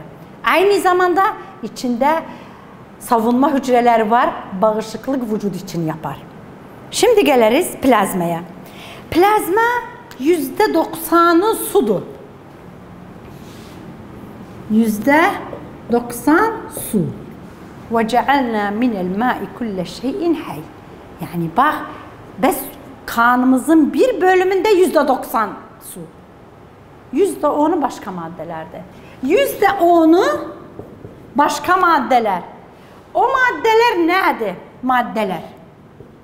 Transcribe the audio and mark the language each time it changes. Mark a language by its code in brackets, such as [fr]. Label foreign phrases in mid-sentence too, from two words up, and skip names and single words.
[tr] Aynı zamanda içinde savunma hücreleri var. Bağışıklık vücut için yapar. Şimdi geliriz plazmaya. Plazma %90'ı sudur. %90 su. [ar] وَجَعَلْنَا مِنَ الْمَاءِ كُلَّ شَيْءٍ حَيٍّ. [tr] Yani bak, biz kanımızın bir bölümünde %90 su. %10'u başka maddelerde. %10'u başka maddeler. O maddeler nedir?